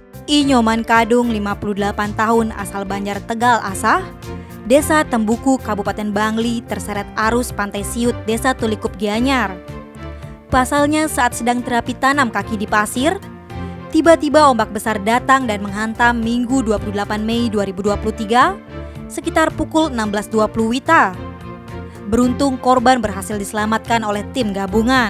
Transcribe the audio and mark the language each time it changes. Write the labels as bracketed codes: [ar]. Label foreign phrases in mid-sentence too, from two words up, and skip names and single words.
[id] I Nyoman Kadung, 58 tahun, asal Banjar Tegal Asah, Desa Tembuku, Kabupaten Bangli, terseret arus Pantai Siut, Desa Tulikup Gianyar. Pasalnya saat sedang terapi tanam kaki di pasir, tiba-tiba ombak besar datang dan menghantam Minggu 28 Mei 2023 sekitar pukul 16.20 WITA. Beruntung korban berhasil diselamatkan oleh tim gabungan.